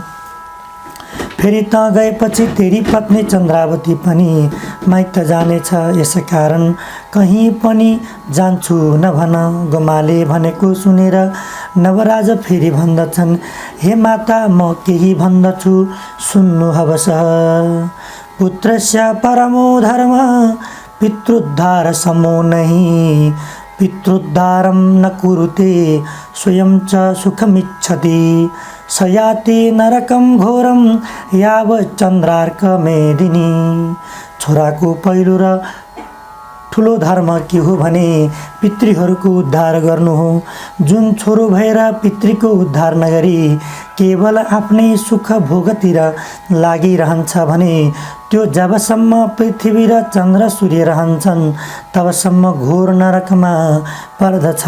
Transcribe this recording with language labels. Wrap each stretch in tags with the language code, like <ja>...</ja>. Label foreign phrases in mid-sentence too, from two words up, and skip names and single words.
<ne>फेरि त गएपछि तेरी पत्नी चन्द्रावती पनि माइत जानेछ, यसकारण कहीँ पनि जान्छु नभन। गोमाले भनेको सुनेर नवराज फेरि भन्दछन्, हे माता म केही भन्दछु सुन्नुहोस्।</ne> <sa>पुत्रस्य परमो धर्म पितृद्धार समो नहि, पितृद्धारं न कुरुते स्वयं च सुखमिच्छति, सयाति नरकं घोरं यावत् चन्द्रार्क मेदिनी।</sa> <ne>छोराको पहिलो र ठुलो धर्म के हो भने पितृहरूको उद्धार गर्नु हो। जुन छोरो भएर पितृको उद्धार नगरी केवल आफ्नै सुख भोगतिर लागिरहन्छ भने त्यो जबसम्म पृथ्वी र चन्द्र सूर्य रहन्छन् तबसम्म घोर नरकमा पर्दछ।</ne>